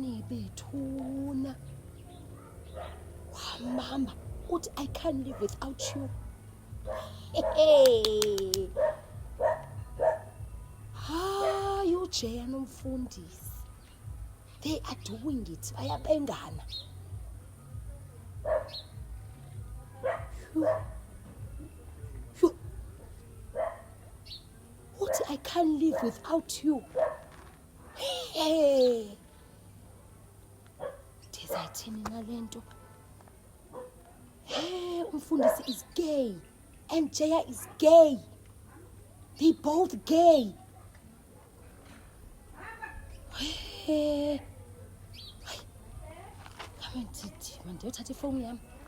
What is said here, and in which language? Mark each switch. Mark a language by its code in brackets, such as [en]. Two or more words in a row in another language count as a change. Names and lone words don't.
[xh] bethuna wambamba uthi [en] I can't live without you. [xh] Hayi uJeya nomfundisi, [en] they are doing it, [xh] bayabengana. [en] Uthi I can't live without you. [xh] Ndizayithini nalento? [en] Umfundisi is gay and Jeya is gay. They both gay. [xh] Mandiyothatha ifowuni yami.